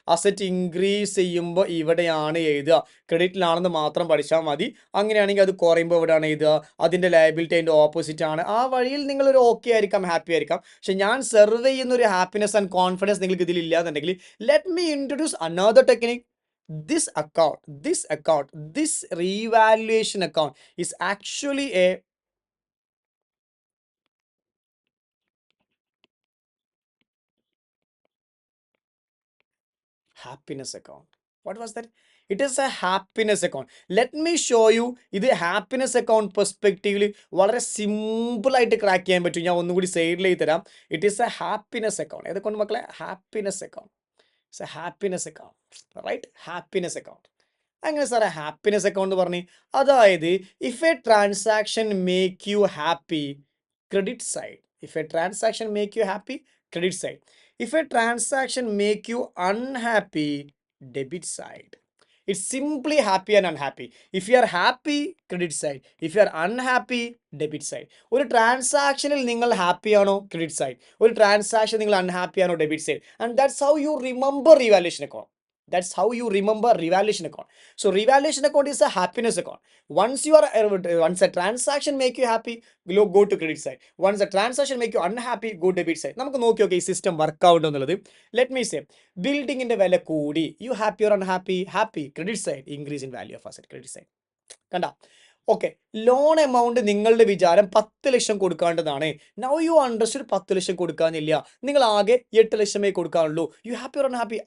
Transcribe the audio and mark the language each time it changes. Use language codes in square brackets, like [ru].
[ml] Asset increase ചെയ്യുമ്പോൾ ഇവിടെയാണ് എഴുതുക, ക്രെഡിറ്റിലാണെന്ന് മാത്രം പഠിച്ചാൽ മതി. അങ്ങനെയാണെങ്കിൽ അത് കുറയുമ്പോൾ ഇവിടെയാണ് എഴുതുക, അതിൻ്റെ ലയബിലിറ്റി അതിൻ്റെ ഓപ്പോസിറ്റ് ആണ്. ആ വഴിയിൽ നിങ്ങളൊരു ഓക്കെ ആയിരിക്കാം, ഹാപ്പി ആയിരിക്കാം. പക്ഷെ ഞാൻ സെർവ് ചെയ്യുന്ന ഒരു ഹാപ്പിനെസ് ആൻഡ് കോൺഫിഡൻസ് നിങ്ങൾക്ക് ഇതിലില്ല എന്നുണ്ടെങ്കിൽ [en] Let me introduce another technique. This account, this revaluation account is actually a happiness account. What was that? It is a happiness account. Let me show you. [ml] ഇത് happiness account പെർസ്പെക്റ്റീവിൽ വളരെ സിമ്പിളായിട്ട് crack ചെയ്യാൻ പറ്റും. ഞാൻ ഒന്നുകൂടി സൈഡിലേക്ക് തരാം. [en] It is a happiness account. [ml] ഏതൊക്കെ മക്കളെ? [en] Happiness account. It's a happiness account, right? Happiness account. [ml] അങ്ങനെ സാറേ ഹാപ്പിനെസ് അക്കൗണ്ട് പറഞ്ഞ്, അതായത് [en] If a transaction make you happy, credit side. If a transaction make you happy, credit side. If a transaction make you unhappy, debit side. It's simply happy and unhappy. If you are happy, credit side. If you are unhappy, debit side. [ml] ഒരു ട്രാൻസാക്ഷനിൽ നിങ്ങൾ happy ആണോ, [en] Credit side. [ml] ഒരു transaction നിങ്ങൾ unhappy ആണോ, [en] Debit side. And that's how you remember revaluation account. That's how you remember revaluation account. So revaluation account is a happiness account. Once a transaction make you happy, go to credit side. Once a transaction make you unhappy, go debit side. [ml] നമുക്ക് നോക്കി okay ഈ system work out എന്നുള്ളത്. [en] let me say [ml] ബിൽഡിങ്ങിന്റെ വില കൂടി, [en] You happy or unhappy? Happy. [ml] Credit side, [en] increase in value of asset, [ml] credit side. കണ്ട? Okay, loan amount നിങ്ങളുടെ വിചാരം 10 ലക്ഷം കൊടുക്കാണ്ടതാണ്. [en] now you understood [ml] 10 ലക്ഷം കൊടുക്കാനില്ല, നിങ്ങൾ ആകെ 8 ലക്ഷമേ കൊടുക്കാനുള്ളൂ. [en] You happy or unhappy?